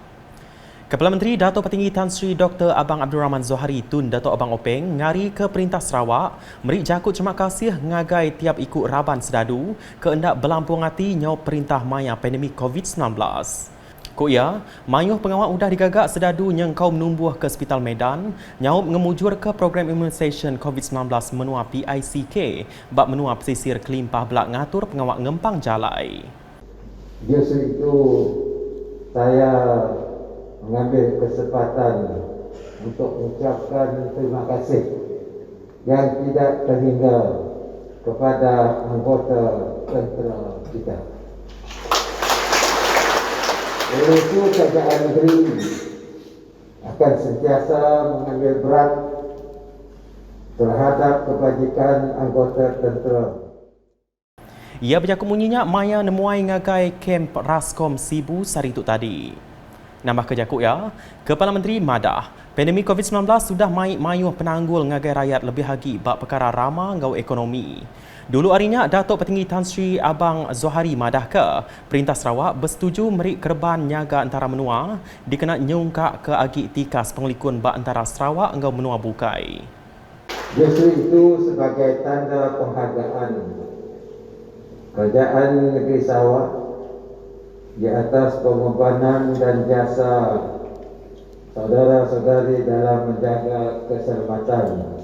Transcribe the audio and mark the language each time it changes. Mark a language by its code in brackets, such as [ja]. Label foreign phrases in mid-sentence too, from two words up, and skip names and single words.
[iba] Kepala Menteri Dato' Petinggi Tan Sri Dr. Abang Abdul Rahman Zohari Tun Dato' Abang Openg ngari ke Perintah Sarawak merik jakut terima kasih ngagai tiap ikut Raban Sedadu keendak berlampung hati nyaut perintah maya pandemik COVID-19. Koya, mayuh pengawal udah digagak Sedadu yang kau menumbuh ke Hospital Medan nyaut mengemujur ke program immunisation COVID-19 menua PICK bak menua pesisir Kelimpah belak ngatur pengawal ngempang jalai. [ms] Justru itu saya mengambil kesempatan untuk mengucapkan terima kasih yang tidak terhingga kepada anggota tentera kita. Oleh itu, kerajaan negeri akan sentiasa mengambil berat terhadap kebajikan anggota tentera. [iba] Ia berjaku munyinya maya nemuai ngagai kem Raskom Sibu Sari itu tadi. Nambah kejakut ya, Kepala Menteri madah, pandemik COVID-19 sudah mayuh penanggul ngagai rakyat lebih lagi bak perkara rama ngau ekonomi. Dulu harinya, Dato' Petinggi Tan Sri Abang Zohari madah ke Perintah Sarawak bersetuju merik kerban nyaga antara menua dikena nyungkak ke agik tikas pengelikun bak antara Sarawak ngau menua bukai. [ms] Justru itu sebagai tanda penghargaan Kerajaan Negeri Sarawak di atas pengorbanan dan jasa saudara-saudari dalam menjaga keselamatan.